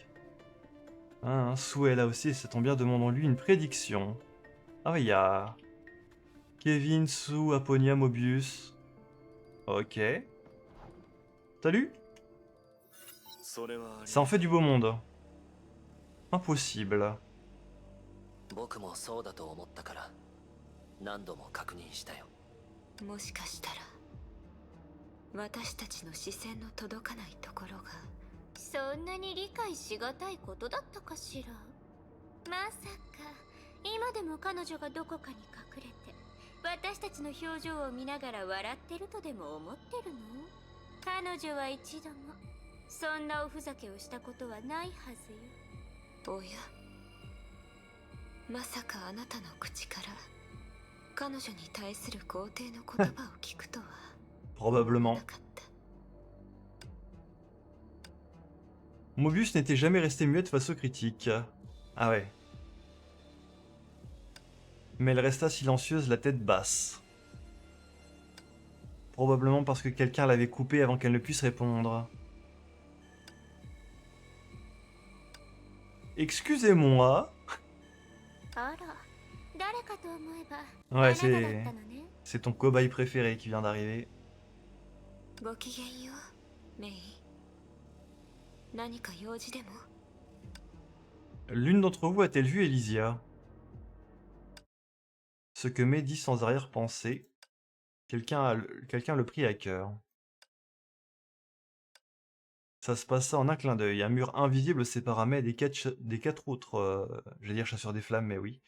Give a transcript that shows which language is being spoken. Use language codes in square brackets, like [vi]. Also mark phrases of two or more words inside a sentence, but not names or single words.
[fr] Ah, un souhait là aussi, ça tombe bien, demandons-lui une prédiction. Ah, il y a... Kevin, Sue, Aponia, Mobius. Ok. Salut. Ça en fait du beau monde. Impossible. [ja] 僕もそうだと思ったから何度も確認したよ。もしかしたら私たちの視線の届かないところがそんなに理解しがたいことだったかしら。まさか今でも彼女がどこかに隠れて私たちの表情を見ながら笑ってるとでも思ってるの？彼女は一度もそんなおふざけをしたことはないはずよ。おや、まさかあなたの口から彼女に対する肯定の言葉を聞くとは [fr] Probablement. [ja] なかった。 [fr] Mobius n'était jamais resté muette face aux critiques. Ah ouais. Mais elle resta silencieuse, la tête basse. Probablement parce que quelqu'un l'avait coupée avant qu'elle ne puisse répondre. Excusez-moi. [ja] あら、誰かと思えば [fr] Ouais, [ja] あなただったのね。 [fr] c'est ton cobaye préféré qui vient d'arriver. [ja] ごきげんよう、メイ。何か用事でも？ [fr] L'une d'entre vous a-t-elle vu Elysia? Ce que May dit sans arrière-pensée. Quelqu'un le prit à cœur. Ça se passa en un clin d'œil. Un mur invisible sépara May des quatre autres, j'allais dire chasseurs des flammes, mais oui.